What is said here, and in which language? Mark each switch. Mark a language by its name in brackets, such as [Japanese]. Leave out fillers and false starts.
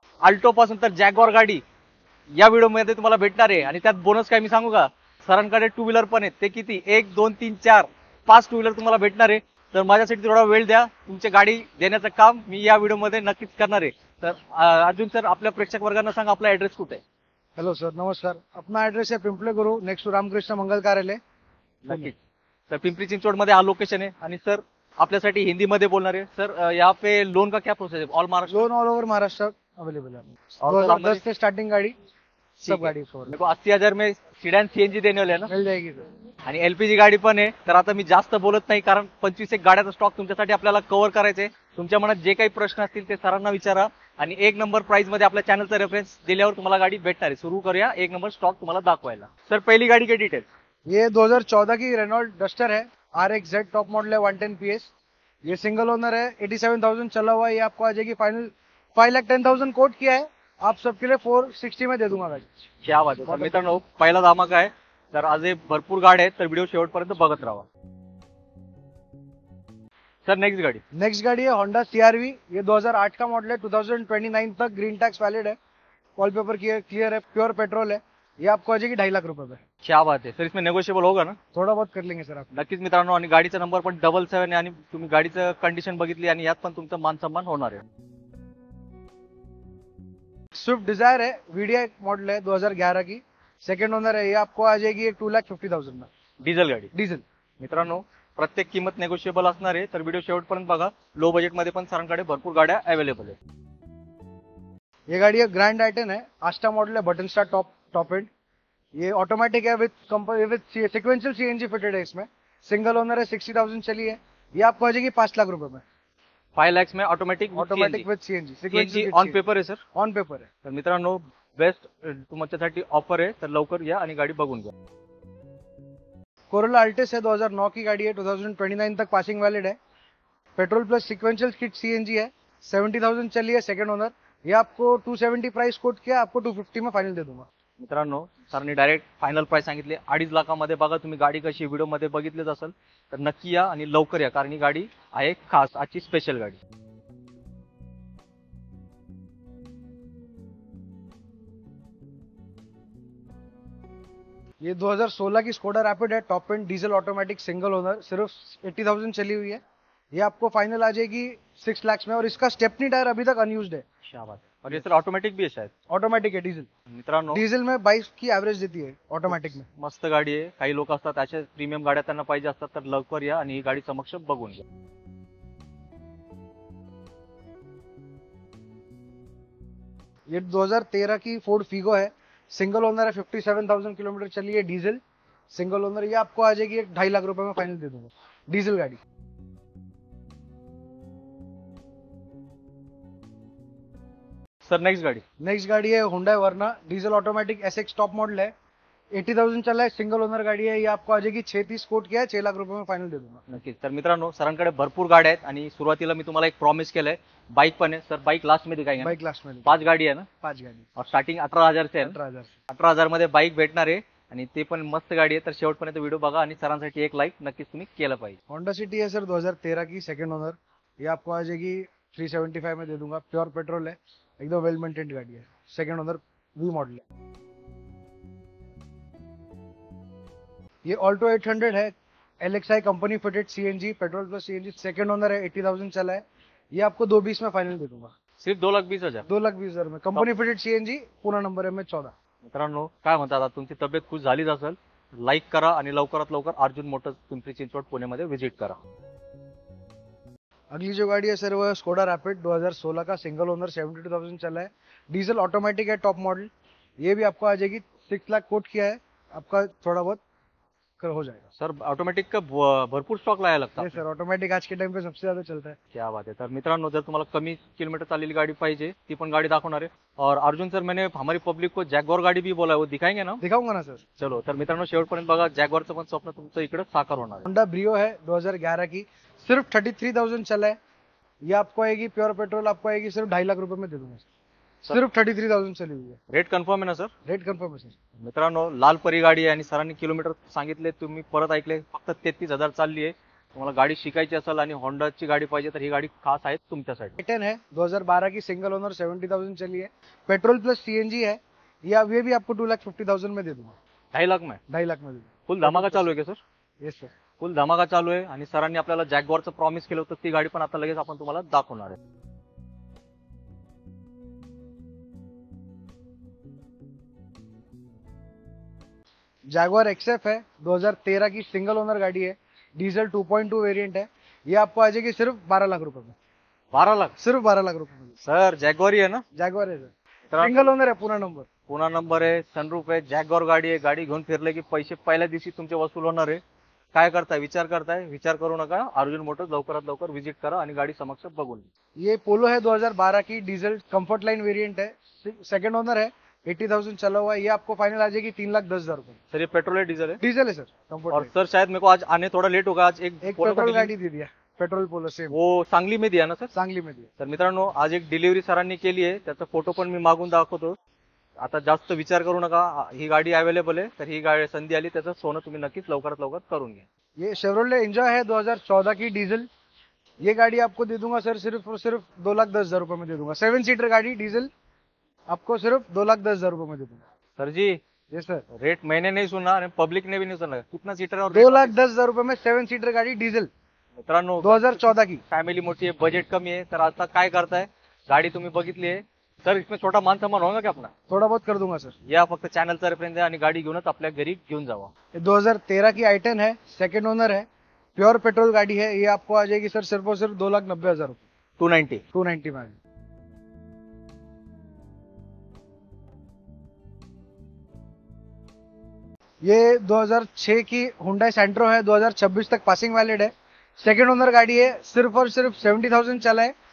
[Marathi] Alto पासून तर Jaguar गाडी या व्हिडिओ मध्ये तुम्हाला भेटणार आहे आणि त्यात बोनस काय मी सांगू का? सरांकडे टू व्हीलर पण आहेत, ते किती 1 2 3 4 5 टू व्हीलर तुम्हाला भेटणार आहे। तर माझ्यासाठी थोडा वेळ द्या, तुमची गाडी देण्याचं काम मी या व्हिडिओ मध्ये नक्कीच करणार आहे। तर अर्जुन सर आपल्या प्रेक्षक वर्गांना सांगा आपला ऍड्रेस कुठे आहे? हेलो सर, नमस्कार। [Hindi] अपना एड्रेस है पिंपले गुरु, नेक्स्ट टू रामकृष्ण मंगल कार्यालय। [Marathi] नक्कीच सर पिंपरी चिंचवड मध्ये हा लोकेशन आहे आणि सर आपल्यासाठी हिंदी मध्ये बोलणार आहे। [Hindi] सर यहाँ पे लोन का क्या प्रोसेस है? All Maharashtra loan all over Maharashtra available है। और 2010 से स्टार्टिंग गाड़ी, सब गाड़ी मेरे को 80,000 में सीडन सीएनजी देने वाले हैं ना, मिल जाएगी सर। [Marathi] आणि एलपीजी गाडी पण आहे। तर आता मी जास्त बोलत नाही, कारण 25 एक गाड्याचा स्टॉक तुमच्यासाठी आपल्याला कव्हर करायचे। तुमच्या मनात जे काही प्रश्न असतील ते सरांना विचारा आणि 1 नंबर प्राइस मध्ये आपल्या चॅनलचा रेफरन्स दिल्यावर तुम्हाला गाडी भेटणार आहे। सुरू करूया 1 नंबर स्टॉक तुम्हाला दाखवायला। सर पहिली गाडी के डिटेल? [Hindi] ये 2014 की रेनॉल्ट डस्टर है, RXZ टॉप मॉडल है, 110 PS। ये सिंगल ओनर है, 87,000 चला हुआ है। ये आपको आ जाएगी फाइनल 5,10,000 कोट किया है, आप सबके लिए 460 में दे दूंगा गाड़ी। [Marathi] क्या बात आहे। तर मित्रांनो पहिला धमाका आहे, तर आज हे भरपूर गाड्या आहेत, तर व्हिडिओ शेवटपर्यंत बघत राहा। [Hindi] सर नेक्स्ट गाड़ी? नेक्स्ट गाड़ी है होंडा CRV, ये 2008 का मॉडल है, 2029 तक ग्रीन टैक्स वैलिड है, ऑल पेपर क्लियर है, प्योर पेट्रोल है। ये आपको आ जाएगी 2.5 लाख रुपए में। क्या बात है। सर इसमें नेगोशिएबल होगा ना? थोड़ा बहुत कर लेंगे सर आप। [Marathi] नक्कीच मित्रांनो, आणि गाडीचा नंबर पण 77 आहे आणि तुम्ही गाडीचं कंडिशन बघितली आणि यात पण तुमचा मान सन्मान होणार आहे। [Hindi] स्विफ्ट डिजायर है, VDI मॉडल है, 2011 की, सेकंड ओनर है। ये आपको आ जाएगी 2,50,000 में, [Marathi] डीजल गाडी। [Hindi] डीजल। [Marathi] मित्रांनो प्रत्येक किंमत नेगोशिएबल असणार आहे, तर व्हिडिओ शेवटपर्यंत बघा। लो बजेट मध्ये पण सरांकडे भरपूर गाड्या अवेलेबल आहेत। [Hindi] ये गाड़ी है ग्रैंड आइटन है, आस्टा मॉडल है, बटन स्टार टॉप एंड। ये ऑटोमेटिक है, विद सिक्वेंशियल CNG फिटेड है इसमें, सिंगल ओनर है, 60,000 चली है। ये आपको आ जाएगी 5 लाख रुपए में। 5 लाख में automatic with CNG [Marathi] सीएनजी ऑन पेपर आहे सर? [Hindi] ऑन पेपर है। [Marathi] तर मित्रांनो बेस्ट तुमच्यासाठी ऑफर आहे, तर लवकर या आणि गाडी बघून घ्या। [Hindi] कोरोला अल्टिस है, 2009 की गाड़ी है, 2029 तक पासिंग वैलिड है, petrol plus sequential kit CNG है, 70,000 चली है, सेकंड ओनर। ये आपको 270 प्राइस कोट किया, आपको 250 में फाइनल दे दूंगा। [Marathi] मित्रांनो सरांनी डायरेक्ट फायनल प्राइस सांगितले 2.5 लाखामध्ये। बघा तुम्ही गाडी कशी व्हिडिओ मध्ये बघितलीच असेल, तर नक्की या आणि लवकर या, कारण ही गाडी आहे खास आजची स्पेशल गाडी। [Hindi] ये 2016 की स्कोडा रैपिड है, top and diesel automatic, single owner, सिर्फ 80,000 चली हुई है। ये आपको फाइनल आ जाएगी 6 लाख में, और इसका स्टेपनी टायर अभी तक अनयूज्ड है। क्या बात है। और ये सर ऑटोमेटिक भी है शायद? ऑटोमेटिक है, डीजल। [Marathi] मित्रांनो [Hindi] डीजल में 22 की एवरेज देती है, ऑटोमेटिक में। [Marathi] मस्त गाडी आहे। काही लोक असतात अशा प्रीमियम गाड्या त्यांना पाहिजे असतात, तर लवकर या आणि ही गाडी समक्ष बघून घ्या। [Hindi] ये 2013 की फोर्ड फीगो है, सिंगल ओनर है, 57,000 किलोमीटर चली है, डीजल सिंगल ओनर। ये आपको आ जाएगी 1.5 लाख रुपए में फाइनल दे दूंगा, डीजल गाड़ी। सर नेक्स्ट गाड़ी है Hyundai Verna, diesel automatic SX top model है, 80,000 चला है, सिंगल ओनर गाड़ी है। ये आपको आ जाएगी 36 कोट किया है, 6 लाख रुपए में फाइनल दे दूंगा। [Marathi] नक्कीच। तर मित्रांनो, सरांकडे भरपूर गाड्या आहेत आणि सुरुवातीला मी तुम्हाला एक प्रॉमिस केलंय, बाईक पण आहे सर, बाईक लास्ट मध्ये [Hindi] दिखाएंगे ना? बाइक लास्ट में [Marathi] 5 गाडी आहे ना, [Hindi] 5 गाड़ी, और स्टार्टिंग 18,000 से [Marathi] आहे ना? [Hindi] 18,000। [Marathi] 18,000 मध्ये बाईक भेटणार आहे आणि ते पण मस्त गाडी आहे। तर शेवटपर्यंत व्हिडिओ बघा आणि सरांसाठी एक लाईक नक्कीच तुम्ही केलं पाहिजे। [Hindi] होंडा सिटी है सर, 2013 की, सेकंड ओनर। ये आपको आ जाएगी 375 में दे दूंगा, प्योर पेट्रोल है, एकदम वेल मेंटेन्ड गाड़ी है, सेकंड ओनर वी मॉडल है। ये ऑल्टो 800 है, LXI company fitted CNG, petrol plus CNG, second owner है, 80,000 चला है। ये आपको 220 में फाइनल दे दूंगा, सिर्फ 2,20,000। 2,20,000 में, कंपनी फिटेड सीएनजी, पूरा नंबर है में 14। [Marathi] मित्रांनो, काय म्हणतात, आता तुमची तब्येत खुश झालीच असेल, लाईक करा आणि लवकरात लवकर अर्जुन मोटर्स पिंपरी चिंचवड पुणेमध्ये व्हिजिट करा। [Hindi] अगली जो गाड़ी है सर वो स्कोडा रैपिड 2016 का, सिंगल ओनर, 72,000 चला है, डीजल ऑटोमेटिक है, टॉप मॉडल। ये भी आपको आ जाएगी 6 लाख कोट किया है, आपका थोड़ा बहुत हो जाएगा। सर ऑटोमॅटिक का भरपूर स्टॉक लाया लगता ये सर ऑटोमेटिक आज के टाइम पे सबसे ज्यादा चलता है। क्या बात है। [Marathi] तर मित्रांनो, जर तुम्हाला कमी किलोमीटर चाललेली गाड़ी पाहिजे, ती पण गाड़ी दाखवणार आहे। [Hindi] और अर्जुन सर, मैंने हमारी पब्लिक को जॅग्वार गाड़ी भी बोला है, वो दिखाएंगे ना? दिखाऊंगा ना सर। [Marathi] चलो, तर मित्रांनो शेवटपर्यंत बघा, जॅग्वारचं पण स्वप्न तुमचं इकडे साकार होणार आहे। [Hindi] होंडा ब्रियो है 2011 की, सिर्फ 33,000 चला है। ये आपको आएगी प्योर पेट्रोल, आपको आएगी सिर्फ 2.5 लाख रुपए में दे दूंगा, सिर्फ 33,000 चली हुई है। [Marathi] रेट कन्फर्म आहे ना सर? [Hindi] रेट कन्फर्म है सर। [Marathi] मित्रांनो, लाल परी गाडी आहे आणि सरांनी किलोमीटर सांगितले, तुम्ही परत ऐकले, फक्त 33,000 चालली आहे। तुम्हाला गाडी शिकायची असेल आणि होंडाची गाडी पाहिजे तर ही गाडी खास आहे तुमच्यासाठी। [Hindi] A10 है 2012 की, सिंगल ओनर, 70,000 चली है, पेट्रोल प्लस सीएनजी है। ये भी आपको 2,50,000 में दे दूंगा, 2.5 लाख में? 2.5 लाख में दे दूंगा। [Marathi] फुल धमाका चालू आहे का सर? [English] Yes sir. [Marathi] फुल धमाका चालू आहे आणि सरांनी आपल्याला जॅग्वारचं प्रॉमिस केलं होतं, ती गाडी पण आता लगेच आपण तुम्हाला दाखवणार आहे। [Hindi] जैगुआर एक्सएफ है 2013 की, सिंगल ओनर गाड़ी है, डीजल 2.2 वेरिएंट है। ये आपको आ जाएगी सिर्फ 12 लाख रुपए में, 12 लाख? सिर्फ 12 लाख रुपए में। [Marathi] सर जॅग्वार आहे ना? [Hindi] जैगुआर है सर, सिंगल ओनर है, पूरा नंबर। [Marathi] पुन्हा नंबर आहे, सनरूफ आहे, जॅग्वार गाडी आहे। गाडी घेऊन फिरले की पैसे पहिल्या दिवशी तुमचे वसूल होणार आहे। काय करताय, विचार करताय? विचार करू नका, अर्जुन मोटर्स लवकरात लवकर व्हिजिट करा आणि गाडी समक्ष बघून घ्या। [Hindi] ये पोलो है 2012 की, डीजल कंफर्ट लाइन वेरिएंट है, सेकंड ओनर है, 80,000 चला हुआ है। ये आपको फाइनल आ जाएगी 3,10,000 रुपए। सर ये पेट्रोल है डीजल है? डीजल है सर, और कंफर्ट। सर शायद मेरे को आज आने थोड़ा लेट होगा, आज एक पोलो का पेट्रोल डिलीवरी- गाड़ी दे दिया, पेट्रोल पोलो सेम, वो सांगली में दिया ना सर? सांगली में दिया। [Marathi] तर मित्रांनो, आज एक डिलिव्हरी सरांनी केली आहे, त्याचा फोटो पण मी मागून दाखवतो। आता जास्त विचार करू नका, ही गाडी अवेलेबल आहे, तर ही गाडी संधी आली, त्याचं सोनं तुम्ही नक्कीच लवकरात लवकर करून घ्या। [Hindi] ये शेवरोलेट एंजॉय है 2014 की, डीजल। ये गाड़ी आपको दे दूंगा सर सिर्फ और सिर्फ 2,10,000 रुपए में दे दूंगा, 7 सीटर गाड़ी डीजल, आपको सिर्फ 2,10,000 रुपए में दे दूंगा। सर जी, ये सर रेट मैंने नहीं सुना और पब्लिक ने भी नहीं सुना, कितना सीटर है और 2,10,000 रुपए में 7 सीटर गाड़ी डीजल, [Marathi] मित्रांनो [Hindi] 2014 की। [Marathi] फॅमिली मोठी आहे, बजेट कमी आहे, तर आता काय करताय, गाडी तुम्ही बघितली आहे सर, [Hindi] इसमें छोटा मान सम्मान होगा क्या अपना? थोड़ा बहुत कर दूंगा सर। [Marathi] या फक्त चॅनलचा रेफरन्स आहे आणि गाडी घेऊनच आपल्या घरी घेऊन जावा। [Hindi] ये 2013 की i10 है, सेकंड ओनर है, प्योर पेट्रोल गाड़ी है। ये आपको आ जाएगी सर सिर्फ और सिर्फ 2,90,000 रुपए, 290। 290 में। ये 2006 की हुंडई सेंट्रो है, 2026 तक पासिंग वैलिड है, सेकंड ओनर गाड़ी है, सिर्फ और सिर्फ 70,000 चला है।